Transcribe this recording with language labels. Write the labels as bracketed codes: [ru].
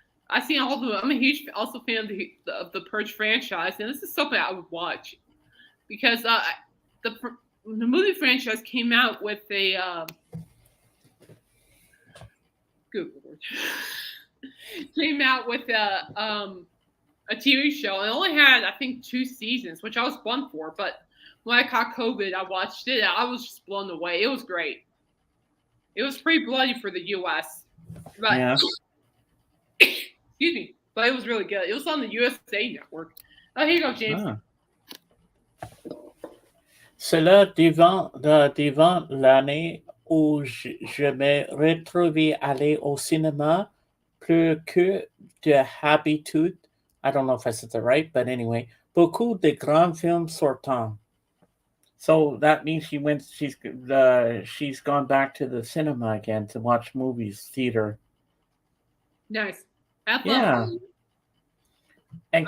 [en] I've seen all of them. I'm a huge also fan of the Purge franchise, and this is something I would watch because the movie franchise came out with a good Lord, came out with a TV show, and it only had I think 2 seasons, which I was bummed for. But when I caught COVID, I watched it. And I was just blown away. It was great. It was pretty bloody for the U.S. But Yeah. excuse me, but it was really good. It was on the USA Network. Oh, here you go, James. Ah. [fr] C'est là devant l'année où je me retrouvais aller au cinéma plus que d'habitude. [en] I don't know if I said that right, but anyway, [fr] beaucoup de grands films sortants. [en] So that means she's gone back to the cinema again to watch movies, theater. Nice. Have fun. Yeah. And